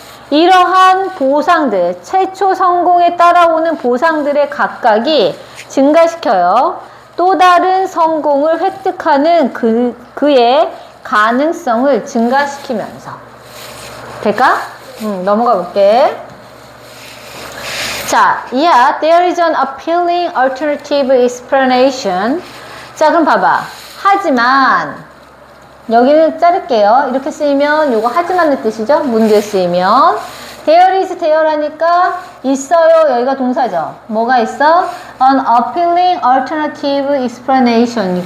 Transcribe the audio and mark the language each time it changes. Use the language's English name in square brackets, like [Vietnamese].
[Korean] 이러한 보상들, 최초 성공에 따라오는 보상들의 각각이 증가시켜요. 또 다른 성공을 획득하는 그의 가능성을 증가시키면서. 될까? 넘어가 볼게. [English] 자, there is an appealing alternative explanation. [Korean] 자, 그럼 봐봐. 하지만 여기는 자를게요. 이렇게 쓰이면 요거 하지만의 뜻이죠. 문제에 쓰이면 [English] there is there [Korean] 라니까 있어요. 여기가 동사죠. 뭐가 있어? [English] An appealing alternative explanation.